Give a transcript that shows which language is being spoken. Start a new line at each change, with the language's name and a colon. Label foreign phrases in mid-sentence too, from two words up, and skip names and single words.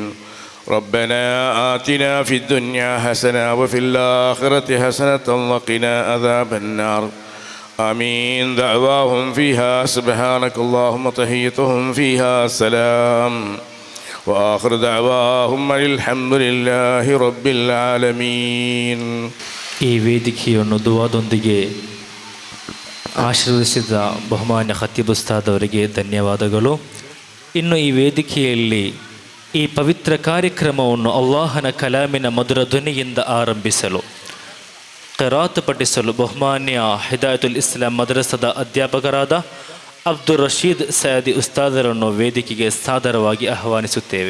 Arabic: ربنا آتنا في الدنيا حسنة وفي الآخرة حسنة وقنا عذاب النار. آمين. دعواهم فيها سبحانك اللهم تحيتهم فيها سلام وآخر دعواهم الحمد لله رب العالمين.
Kannada: ಈ ವೇದಿಕೆಯನ್ನು ದುವಾದೊಂದಿಗೆ ಆಶೀರ್ವದಿಸಿದ ಬಹುಮಾನ್ಯ ಖತೀಬ್ ಉಸ್ತಾದ್ ಅವರಿಗೆ ಧನ್ಯವಾದಗಳು. ಇನ್ನು ಈ ವೇದಿಕೆಯಲ್ಲಿ ಈ ಪವಿತ್ರ ಕಾರ್ಯಕ್ರಮವನ್ನು ಅಲ್ಲಾಹನ ಕಲಾಮಿನ ಮಧುರ ಧ್ವನಿಯಿಂದ ಆರಂಭಿಸಲು, ಕಿರಾತ್ ಪಠಿಸಲು ಬಹುಮಾನ್ಯ ಹಿದಾಯತುಲ್ ಇಸ್ಲಾಂ ಮದ್ರಸದ ಅಧ್ಯಾಪಕರಾದ ಅಬ್ದುಲ್ ರಶೀದ್ ಸಯದಿ ಉಸ್ತಾದರನ್ನು ವೇದಿಕೆಗೆ ಸಾದರವಾಗಿ ಆಹ್ವಾನಿಸುತ್ತೇವೆ.